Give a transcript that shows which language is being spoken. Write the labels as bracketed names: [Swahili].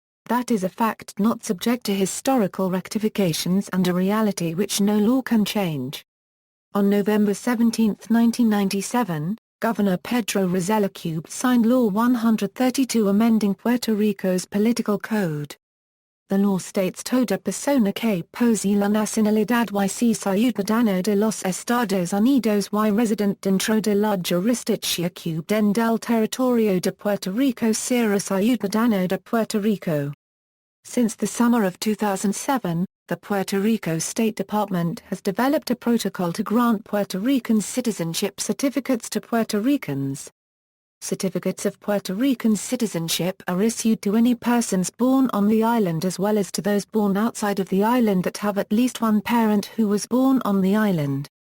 [English] That is a fact not subject to historical rectifications and a reality which no law can change. On November 17, 1997, Governor Pedro Rosella Cube signed Law 132 amending Puerto Rico's political code. The law states [Spanish] toda persona que posee la nacionalidad y ciudadano de los Estados Unidos y resident dentro de la jurisdicción del territorio de Puerto Rico será ciudadano de Puerto Rico. [English] Since the summer of 2007, the Puerto Rico State Department has developed a protocol to grant Puerto Rican citizenship certificates to Puerto Ricans. Certificates of Puerto Rican citizenship are issued to any persons born on the island as well as to those born outside of the island that have at least one parent who was born on the island.